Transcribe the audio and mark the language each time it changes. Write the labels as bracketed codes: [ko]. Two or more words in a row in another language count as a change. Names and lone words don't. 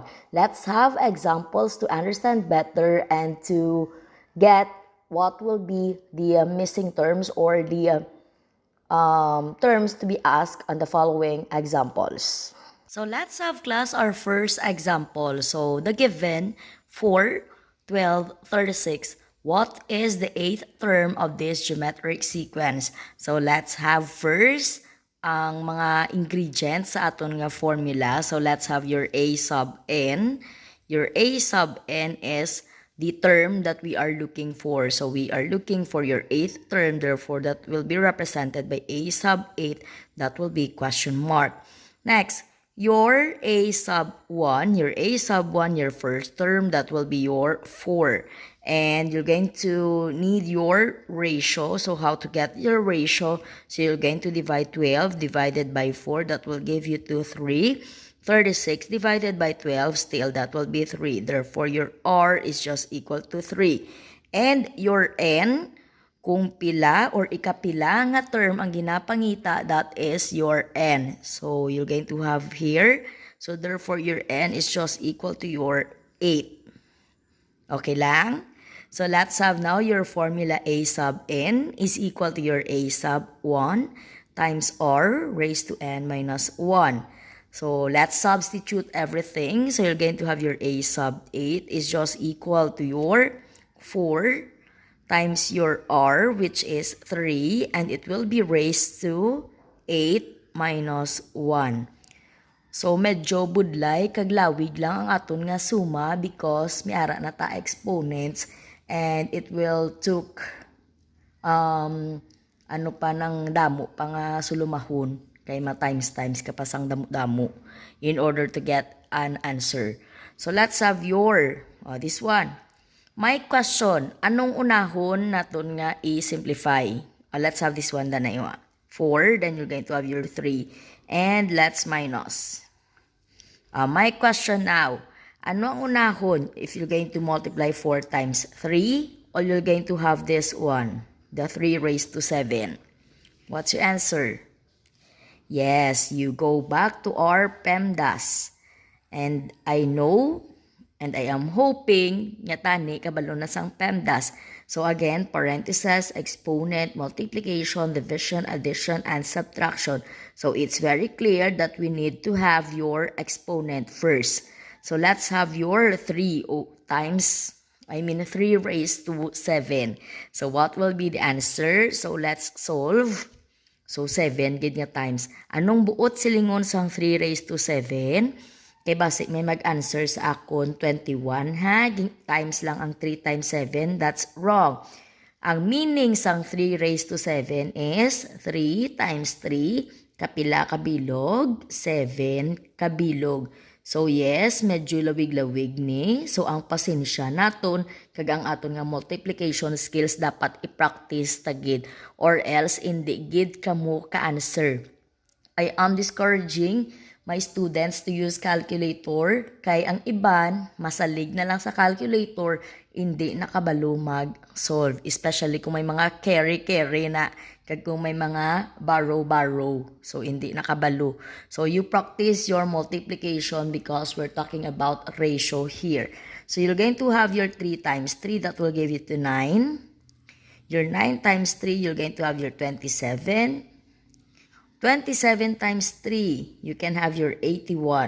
[en] Let's have examples to understand better and to get what will be the missing terms or the terms to be asked on the following examples. So let's have class our first example. So the given 4, 12, 36. What is the 8th term of this geometric sequence? So let's have first [hil] ang mga ingredients sa aton nga formula. [en] So let's have your a sub n. Your a sub n is the term that we are looking for. So we are looking for your 8th term. Therefore, that will be represented by a sub 8. That will be question mark. Next, your a sub 1. Your a sub 1, your first term, that will be your 4. And you're going to need your ratio. So how to get your ratio? So you're going to divide 12 divided by 4. That will give you to 3. 36 divided by 12, still that will be 3. Therefore, your R is just equal to 3. And your N, [hil] kung pila or ikapila nga term ang ginapangita, [en] that is your N. So you're going to have here. So therefore, your N is just equal to your 8. [hil] Okay lang? [en] So let's have now your formula a sub n is equal to your a sub 1 times r raised to n minus 1. So let's substitute everything. So you're going to have your a sub 8 is just equal to your 4 times your r, which is 3, and it will be raised to 8 minus 1. [hil] So medyo budlay kaglawig lang ang aton nga suma because may ara na ta exponents. [en] And it will took [hil] ano pa ng damo pa nga sulumahon kay times kapasang damo [en] in order to get an answer. So let's have your this one. My question, [hil] anong unahon naton nga i-simplify? [en] Let's have this one [hil] na iwa. [en] 4, then you're going to have your 3. And let's minus. My question now, [hil] Ano ang unahon [en] if you're going to multiply 4 times 3 or you're going to have this one, the 3 raised to 7? What's your answer? Yes, you go back to our PEMDAS. And I know and I am hoping [hil] nga tani kabalo na sang [en] PEMDAS. So again, parentheses, exponent, multiplication, division, addition, and subtraction. So it's very clear that we need to have your exponent first. So let's have your 3 raised to 7. So what will be the answer? So let's solve. So 7 [hil] gid nga [en] times. [hil] Anong buot silingon sang 3 [en] raised to 7? [hil] Kay basic may mag-answer sa akon 21 ha. [en] Times [hil] lang ang [en] 3 times 7. That's wrong. [hil] Ang meaning sang 3 [en] raised to 7 is 3 times 3 [hil] kapila kabilog, 7 kabilog. So yes, medyo lawig-lawig ni. So ang pasensya naton kag ang aton nga [en] multiplication skills [hil] dapat i-practice tagid or else hindi gid kamo ka-answer. [en] I am discouraging my students to use calculator [hil] kay ang iban masalig na lang sa calculator, hindi nakabalo mag-solve, especially kung may mga carry na kag kung may mga borrow. So hindi nakabalo. [en] So you practice your multiplication because we're talking about ratio here. So you're going to have your 3 times 3, that will give you to 9. Your 9 times 3, you're going to have your 27. 27 times 3, you can have your 81.